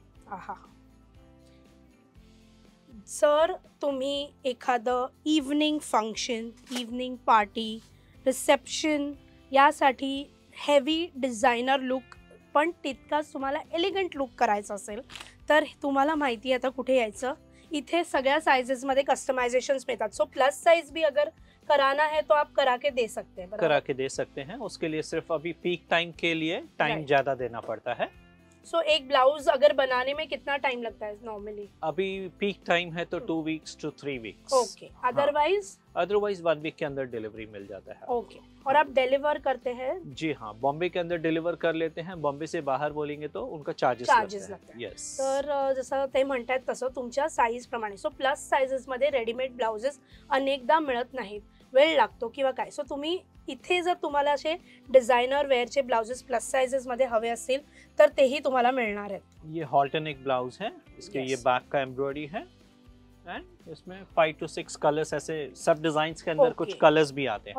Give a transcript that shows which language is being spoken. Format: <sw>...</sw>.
<mr>आहा, जर तुम्ही एखादं evening function, evening party, reception यासाठी हेवी डिझायनर लुक पण तितकाच तुम्हाला एलिगंट लुक करायचा असेल तर तुम्हाला माहिती आहे आता कुठे यायचं. इथे सगळ्या साइजेसमध्ये कस्टमाइजेशंस मिळतात.</mr> <hi>सो प्लस साइज भी अगर कराना है तो आप करा के दे सकते हैं. करा के दे सकते हैं. उसके लिए सिर्फ अभी पीक टाइम के लिए टाइम ज्यादा देना पड़ता है. सो एक ब्लाउज अगर बनाने में कितना टाइम लगता है नॉर्मली? अभी पीक टाइम है तो</hi> <en>2 weeks to 3 weeks. Okay. Otherwise</en> <hi>1 week के अंदर डिलीवरी मिल जाता है. ओके. और आप डिलीवर करते हैं? जी हाँ, बॉम्बे के अंदर डिलीवर कर लेते हैं. बॉम्बे से बाहर बोलेंगे तो उनका चार्जेस लगता है.</hi> <en>Yes.</en> <mr>तर जसं ते म्हणतात तसं तुमच्या साईज प्रमाणे. सो प्लस साइजेस मध्ये रेडीमेड ब्लाउजेस अनेकदा मिळत नाहीत, वेळ लागतो किंवा काय. सो तुम्ही इथे जर तुम्हाला असे डिझायनर वेअरचे ब्लाउजेस प्लस साइजेस मध्ये हवे असतील तर तेही तुम्हाला मिळणार आहेत.</mr> <hi>ये हॉल्टरनेक ब्लाउज है. इसके ये बैक का एम्ब्रॉयडरी है एंड इसमें 5 to 6 कलर्स, ऐसे सब डिजाइन्स के अंदर कुछ कलर्स भी आते हैं.</hi>